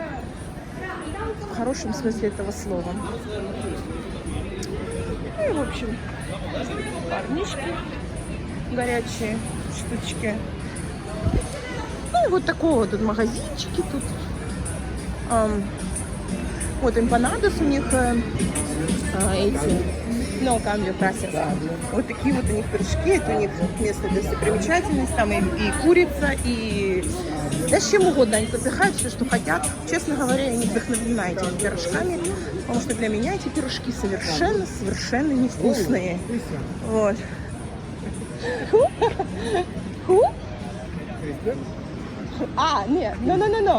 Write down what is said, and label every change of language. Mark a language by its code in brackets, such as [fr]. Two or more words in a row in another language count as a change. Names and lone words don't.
[ru] В хорошем смысле этого слова. Ну и, в общем, парнишки горячие штучки. Ну и вот такого тут магазинчики тут. Вот эмпанадос у них эти, [es] no cambio, gracias. [ru] Вот такие вот у них пирожки, это у них место для достопримечательности, там и курица, и да с чем угодно, они запихают все, что хотят. Честно говоря, я не вдохновлена этими пирожками, потому что для меня эти пирожки совершенно невкусные. Вот. Нет, no.